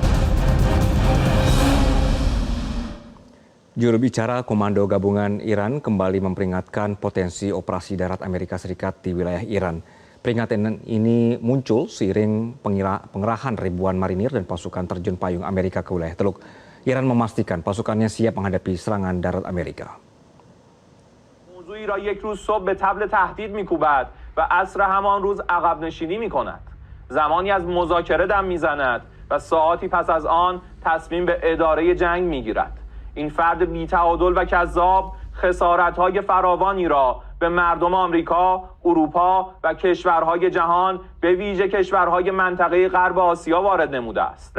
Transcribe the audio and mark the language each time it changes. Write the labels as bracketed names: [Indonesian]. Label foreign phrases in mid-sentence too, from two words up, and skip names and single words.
[Indonesian] Juru bicara Komando Gabungan Iran kembali memperingatkan potensi operasi darat Amerika Serikat di wilayah Iran. Peringatan ini muncul seiring pengerahan ribuan marinir dan pasukan terjun payung Amerika ke wilayah Teluk. Iran memastikan pasukannya siap menghadapi serangan darat Amerika. [Persian] موضوعی را یک روز صبح به طبل تهدید می‌کوبد و عصر همان روز عقب نشینی می‌کند. زمانی از مذاکره دم می‌زند و ساعاتی پس از آن تصمیم به اداره جنگ می‌گیرد. این فرد بی‌تعادل و کذاب خسارت‌های فراوانی را به مردم آمریکا، اروپا و کشورهای جهان به ویژه کشورهای منطقه غرب آسیا وارد نموده است.